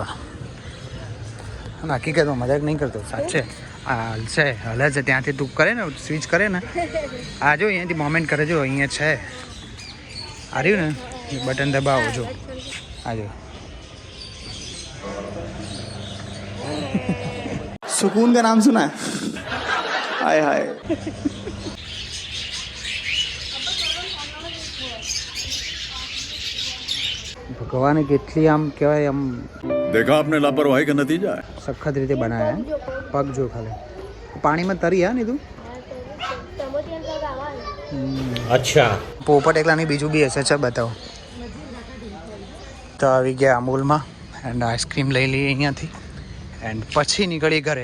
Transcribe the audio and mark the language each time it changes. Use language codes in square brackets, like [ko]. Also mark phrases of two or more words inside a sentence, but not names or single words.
[gu] હકીકતમાં મજાક નહીં કરતો સાચે આ છે હલે છે ત્યાંથી તું કરે ને સ્વિચ કરે ને આ જો અહીંયાથી મોમેન્ટ કરે જો અહીંયા છે આ રહ્યું ને બટન દબાવો જો આ જો [hi] सुकून का नाम सुना है हाय हाय [gu] ભગવાને કેટલી આમ કહેવાય આમ [hi] देखा आपने लापरवाही का नतीजा है. [gu] સખત રીતે બનાવ્યા પગ જો ખાલી પાણીમાં તરી હા ને તું અચ્છા પોપટ એકલા નહીં બીજું બી હશે છે બતાવો. તો આવી ગયા અમૂલમાં એન્ડ આઈસ્ક્રીમ લઈ લઈએ અહીંયાથી એન્ડ પછી નીકળી ઘરે.